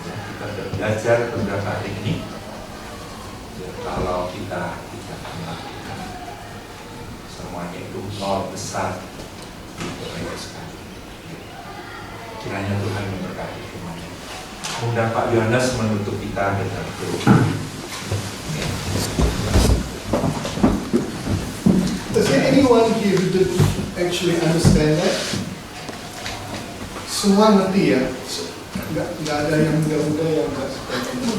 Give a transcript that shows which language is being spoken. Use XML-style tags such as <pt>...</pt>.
<id>Kita sudah belajar beberapa hari ini. Ya, kalau kita tidak melakukan semuanya itu nol besar di mereka sekali. Kiranya Tuhan memberkati firman-Nya. Undang Pak Yohanes menutup kita dengan doa.</id> <en>Is there anyone here who didn't actually understand that?</en> <id>Semua ngerti ya? Nggak ada yang muda-muda yang nggak seperti</id>